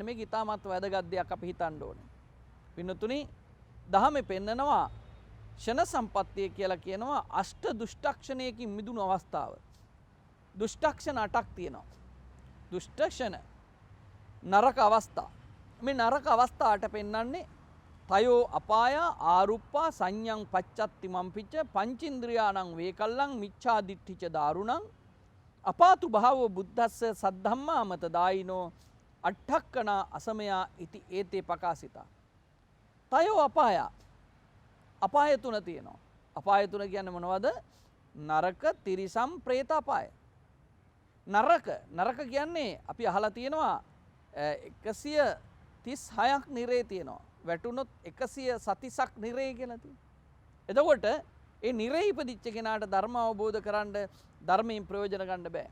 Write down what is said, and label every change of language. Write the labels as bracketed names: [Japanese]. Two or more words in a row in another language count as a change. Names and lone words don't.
[Sinhala] මේක ඉතාමත් වැදගත් දෙයක් අපි හිතන්න ඕනේ. පින්නතුනි දහමේ පෙන්නනවා ෂණ සම්පත්තිය කියලා කියනවා අෂ්ට දුෂ්ටක්ෂණයකින් මිදුණු අවස්ථාව. දුෂ්ටක්ෂණ 8ක් තියෙනවා. දුෂ්ටක්ෂණ නරක අවස්ථා. මේ නරක අවස්ථාට පෙන්වන්නේ [Pali] තයෝ අපාය ආරුප්පා සංඤං පච්චත්ති මම්පිච්ච පංචින්ද්‍රියාණං වේකල්ලං මිච්ඡා දිට්ඨිච දාරුණං අපාතු භාවෝ බුද්දස්ස සද්ධම්මා මත දායිනෝ අට්ඨක්කනා අසමයා ඉති ඒතේ පකාසිතා. තයෝ අපාය. [Sinhala] අපාය තුන තියෙනවා. අපාය තුන කියන්නේ මොනවද? නරක, තිරිසන්, പ്രേත අපාය. නරක කියන්නේ අපි අහලා තියෙනවා 136ක් නිරේ තියෙනවා. වැටුනොත් 100 සතිසක් නිරේ කියලා තියෙනවා. එතකොට ඒ නිරේ ඉපදිච්ච කෙනාට ධර්ම අවබෝධ කරන්න ධර්මයෙන් ප්‍රයෝජන ගන්න බෑ.